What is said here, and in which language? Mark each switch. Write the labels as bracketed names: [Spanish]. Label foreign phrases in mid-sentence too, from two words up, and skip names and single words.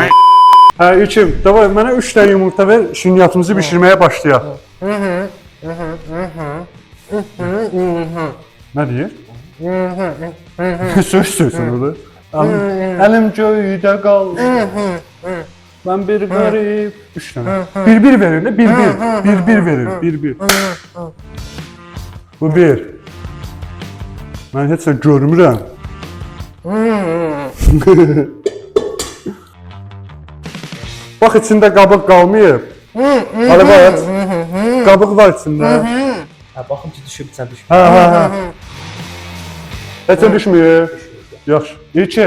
[Azerbaijani] Hə, İlkim, davay, mənə 3 dənə yumurta ver, şirniyyatımızı bişirməyə başlayaq. Nə deyir? Söz orada. Əlim göydə qaldı. [Turkish] Ben bir garip. 3 tane. Bir verin de bir verin. Bir. [Azerbaijani] Bu bir. Ben heç də görmürəm. Bax içində qabıq qalmayıb. Hadi bax. Qabıq var içində. Ha, baxım ki düşüb sən düşüb. Ha. Heç də düşmür. Yaxşı. [Turkish] İyi ki.